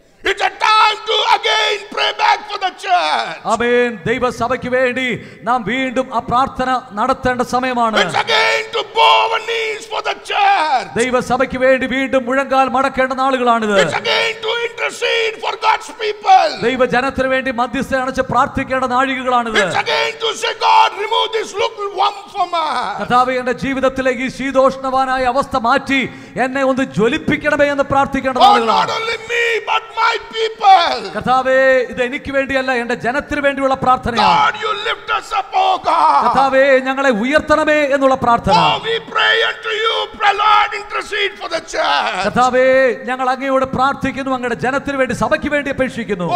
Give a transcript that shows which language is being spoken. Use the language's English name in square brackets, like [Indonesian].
[English] It's a time to again pray back for the church. [Malayalam] ആമേൻ. ദൈവസഭയ്ക്ക് വേണ്ടി നാം വീണ്ടും ആ പ്രാർത്ഥന നടത്തേണ്ട സമയമാണ്. [English] It's again to bow our knees for the church. [Malayalam] ദൈവസഭയ്ക്ക് വേണ്ടി വീണ്ടും മുഴങ്കാൽ മടക്കേണ്ട നാളുകളാണിത്. [English] It's again to intercede for God's people. [Malayalam] ദൈവജനത്തിന് വേണ്ടി മധ്യസ്ഥ അണച്ച് പ്രാർത്ഥിക്കേണ്ട നാഴികകളാണിത്. [English] It's again to say, God, remove this lukewarm from us. [Malayalam] കർത്താവേ, എൻ്റെ ജീവിതത്തിലെ ഈ ശീതോഷ്ണവാനായ അവസ്ഥ മാറ്റി എന്നെ ഒന്ന് ജ്വലിപ്പിക്കണമേ എന്ന് പ്രാർത്ഥിക്കേണ്ട നാളുകളാണ്. [English] Not only me but my people. [Malayalam] കർത്താവേ, ഇത് എനിക്ക് വേണ്ടിയല്ല, എൻ്റെ ജനത്തിന് വേണ്ടിയുള്ള പ്രാർത്ഥനയാണ്. [English] God, you lift us up, oh God. [Malayalam] കർത്താവേ, ഞങ്ങളെ ഉയർത്തണമേ എന്നുള്ള പ്രാർത്ഥന. [English] Oh, we pray unto you, Lord, intercede for the church. [Malayalam] കർത്താവേ, ഞങ്ങൾ അങ്ങയോട് പ്രാർത്ഥിക്കുന്നു, അങ്ങയുടെ ജനത്തിന് വേണ്ടി, സഭയ്ക്ക് വേണ്ടി അപേക്ഷിക്കുന്നു.